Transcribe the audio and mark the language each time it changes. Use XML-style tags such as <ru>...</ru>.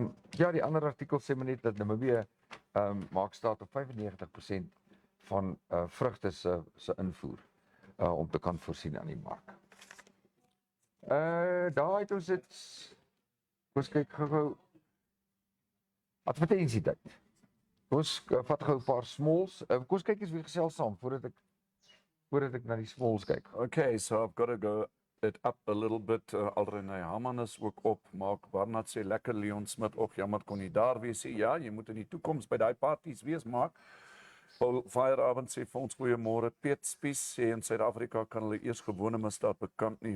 <af>Ja, die ander artikel sê maar net dat Namibië maak staat op 95% van vrugte se invoer om te kan voorsien aan die mark. Daar het ons dit. Ons kyk gou advertensietyd. Ons vat gou 'n paar smalls. Kom ons kyk eens wie gesels saam voordat ek na die smalls kyk.</af> <en>Okay, so I've got to go it up a little bit.</en> <af>Alrenay Haman is ook op. Mark Barnard sê lekker Leon Smit. Och, jammer kon nie daar wees nie. Ja, jy moet in die toekoms by daai parties wees, Mark. Paul Feierabend sê vir ons goeiemôre. Piet Spies sê in Suid-Afrika kan hulle eers gewone misdaad bekant nie.</af>